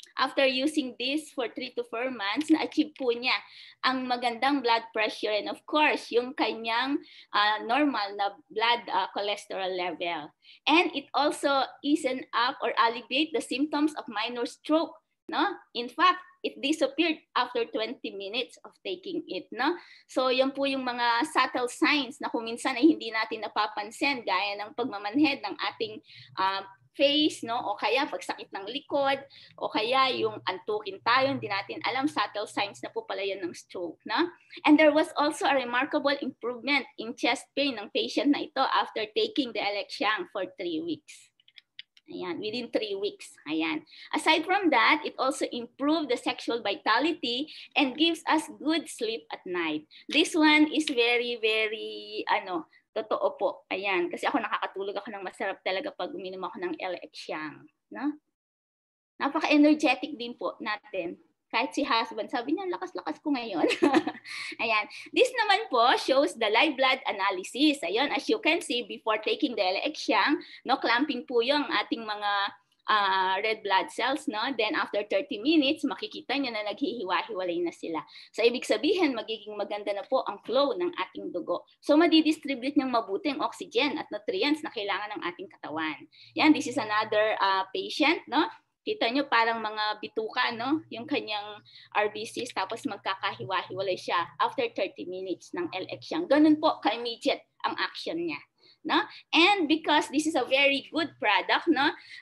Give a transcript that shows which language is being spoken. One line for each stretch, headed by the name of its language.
English: After using this for 3 to 4 months,
Filipino: na-achieve po niya ang magandang
English: blood pressure and of course, yung kanyang normal na blood cholesterol level. And it also easen up or alleviate the symptoms of minor stroke, no? In fact, it disappeared after 20 minutes of taking it, no?
Filipino: So, yan po yung mga subtle signs na kung minsan ay hindi natin napapansin, gaya ng pagmamanhead ng ating face, no? O kaya pagsakit ng likod, o kaya yung antukin tayo, hindi natin alam, subtle signs na po pala yan ng stroke, no?
English: And there was also a remarkable improvement in chest pain
Filipino: ng patient na ito
English: after taking the Alexiang for 3 weeks. Ayan, within 3 weeks. Ayan. Aside from that, it also improved the sexual vitality and gives us good sleep at night. This one is very, very,
Filipino: totoo po. Ayan, kasi ako nakakatulog ako ng masarap talaga pag uminom ako ng Alexiang. No? Napaka-energetic din po natin. Kahit si husband, sabi niya, lakas-lakas ko ngayon. Ayan.
English: This naman po shows the live blood analysis. Ayan, as you can see, before taking the Alexiang, no, clamping po yung ating mga red blood cells, no?
Filipino: Then after 30 minutes, makikita niyo na naghihiwa-hiwalay na sila. So ibig sabihin, magiging maganda na po ang flow ng ating dugo. So madidistribute niyang mabuti ang oxygen at nutrients na kailangan ng ating katawan.
English: Yan, this is another patient, no?
Filipino: Kita nyo parang mga bituka, no? Yung kanyang RBCs, tapos magkakahiwa-hiwalay siya
English: after 30 minutes
Filipino: ng Alexiang. Ganun po ka-immediate ang action niya. No?
English: And because this is a very good product, no?